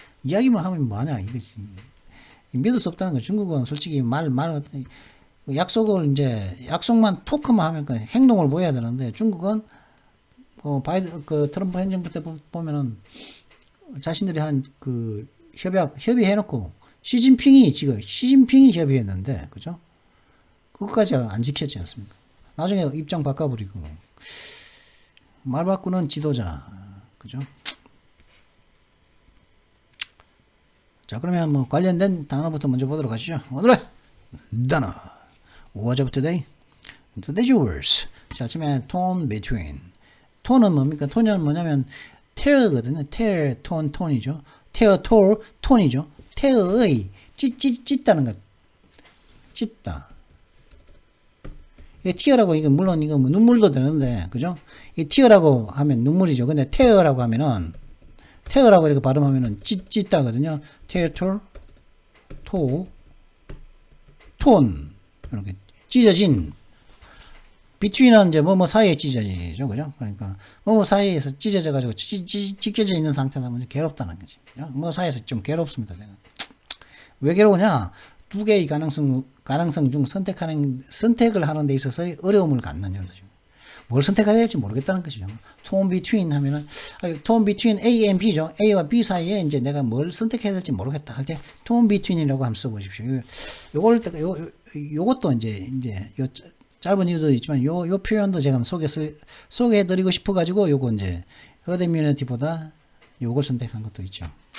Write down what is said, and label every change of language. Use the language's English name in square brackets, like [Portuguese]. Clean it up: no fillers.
[Korean] 이야기만 하면 뭐하냐 이거지. 믿을 수 없다는 거. 중국은 솔직히 약속을 이제 약속만 토크만 하면 행동을 보여야 되는데 중국은 그 트럼프 행정부 때 보면은 자신들이 한 그 협의해놓고 시진핑이 협의했는데 그죠? 그것까지 안 지켰지 않습니까? 나중에 입장 바꿔버리고 말 바꾸는 지도자 그죠? 자 그러면 뭐 관련된 단어부터 먼저 보도록 하시죠. 오늘의 단어 [English] What's up today? Today's words. [Korean] 자 처음에 tone between. 톤은 뭡니까? 톤은 뭐냐면 tear거든요. tear 톤이죠. tear 톤이죠. tear의 찢다는 것. 찢다. 이 tear라고 이거 물론 이거 뭐 눈물도 되는데 그죠? 이 tear라고 하면 눈물이죠. 근데 tear라고 하면은 tear라고 이렇게 발음하면은 찢다거든요. tear 톤 이렇게 찢어진 between은 이제 뭐뭐 사이에 찢어지죠. 그죠? 그러니까 뭐뭐 사이에서 찢어져 가지고 찢겨져 있는 상태다 보면 괴롭다는 거지. 뭐 사이에서 좀 괴롭습니다. 제가. 왜 괴로우냐? 두 개의 가능성 중 선택을 하는 데 있어서의 어려움을 갖는 여자죠. 뭘 선택해야 될지 모르겠다는 것이죠. tone between 하면은 tone between A and B죠. A와 B 사이에 이제 내가 뭘 선택해야 될지 모르겠다 할 때 tone between이라고 한번 써보십시오. 요것도 이제 요 짧은 이유도 있지만 요 표현도 제가 소개해드리고 싶어가지고 요거 이제 herd immunity보다 요걸 선택한 것도 있죠.